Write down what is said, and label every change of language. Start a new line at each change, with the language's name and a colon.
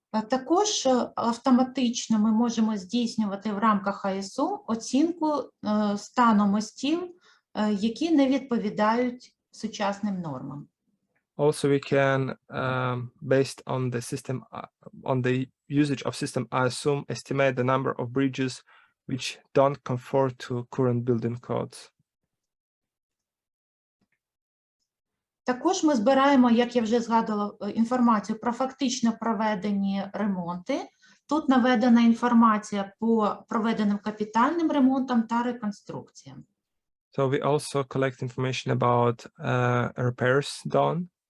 Ukrainian: Також автоматично ми можемо здійснювати в рамках ISU оцінку стану мостів, які не відповідають сучасним нормам.
English: Also, we can, based on the system, on the usage of system, I assume, estimate the number of bridges which don't conform to current building codes.
Ukrainian: Також ми збираємо, як я вже згадувала, інформацію про фактично проведені ремонти. Тут наведена інформація по проведеним капітальним ремонтам та реконструкціям.
English: So we also collect information about repairs done.